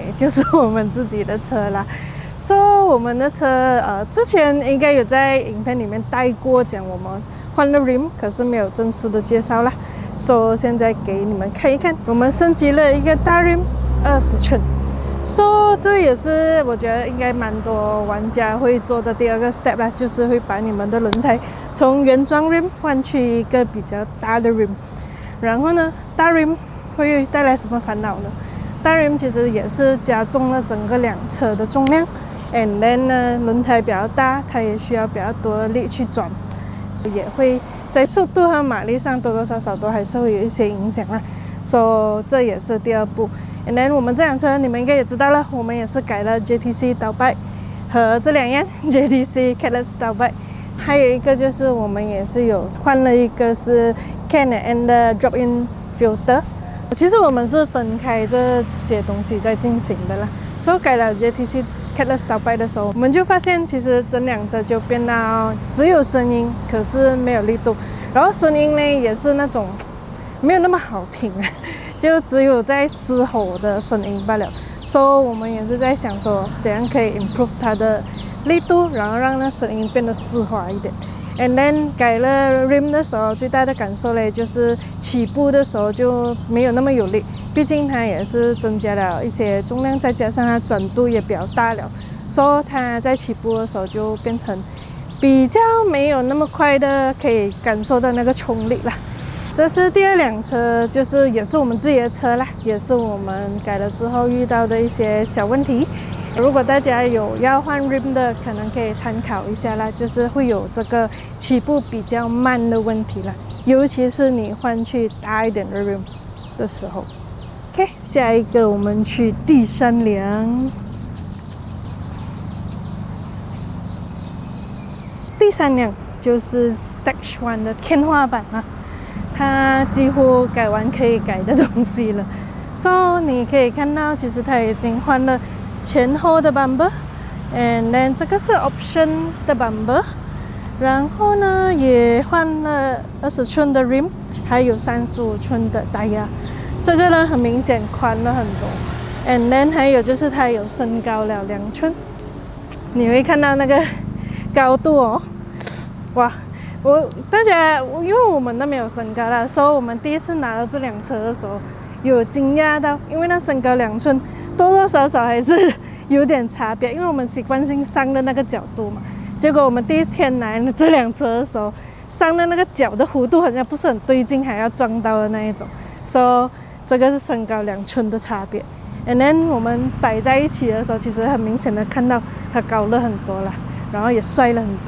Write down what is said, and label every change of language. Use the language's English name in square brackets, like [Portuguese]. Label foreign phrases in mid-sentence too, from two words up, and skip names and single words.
[Chinese] 就是我們自己的車啦。So 我們的車之前應該有在影片裡面帶過，講我們換了 rim， 可是沒有正式的介紹啦。So 現在給你們看一看，我們升級了一個大 rim 20寸。So 這也是我覺得應該蠻多玩家會做的第2個 step 啦，就是會把你們的輪胎從原裝 rim 換去一個比較大的 rim。然後呢，大 rim 會帶來什麼煩惱呢？大 rim 其實也是加重了整個輛車的重量 ， [English] and then [Chinese] 呢，輪胎比較大，它也需要比較多的力去轉，也會在速度和馬力上多多少少都還是會有一些影響啦。So 這也是第2 步。 [English] And then [Chinese] 我們這輛車你們應該也知道了，我們也是改了 JTC 倒擺和這2樣 JTC Catless 倒擺，還有一個就是我們也是有換了一個是 Can&N 的 [English] drop-in filter。 [Chinese] 其實我們是分開這些東西在進行的啦。所以改了 JTC Catless 倒擺的時候，我們就發現其實整輛車就變到只有聲音，可是沒有力度，然後聲音呢也是那種沒有那麼好聽。就只有在嘶吼的聲音罷了，所以我們也是在想說，怎樣可以 improve 它的力度，然後讓那聲音變得絲滑一點。 [English] And then [Chinese] 改了 rim 的时候，最大的感受嘞就是起步的时候就没有那么有力，毕竟它也是增加了一些重量，再加上它转度也比較大了，所以它在起步的時候就變成比較沒有那麼快的可以感受到那個衝力啦。這是第二輛車，就是也是我們自己的車啦，也是我們改了之後遇到的一些小問題。如果大家有要換 rim 的，可能可以參考一下啦，就是會有這個起步比較慢的問題啦，尤其是你換去大一點的 rim 的時候。OK， 下一個我們去第三輛。第三輛就是 Stage 1 的天花板啦，它幾乎改完可以改的東西了。So 你可以看到，其實它已經換了前後的 bumper， [English] and then [Chinese] 這個是 option 的 bumper， 然後呢也換了20寸的 rim， 還有35寸的胎壓，這個呢很明顯寬了很多。 [English] And then [Chinese] 還有就是它有升高了2寸，你會看到那個高度哦，哇！大家因為我們都沒有升高啦，所以我們第一次拿到這輛車的時候有驚訝到，因為那升高2寸多多少少還是有點差別，因為我們習慣性上的那個角度嘛，結果我們第一天拿這輛車的時候上的那個角的弧度好像不是很對勁，還要撞到的那一種，所以這個是升高2寸的差別。 [English] And then [Chinese] 我們擺在一起的時候，其實很明顯的看到它高了很多啦，然後也帥了很多。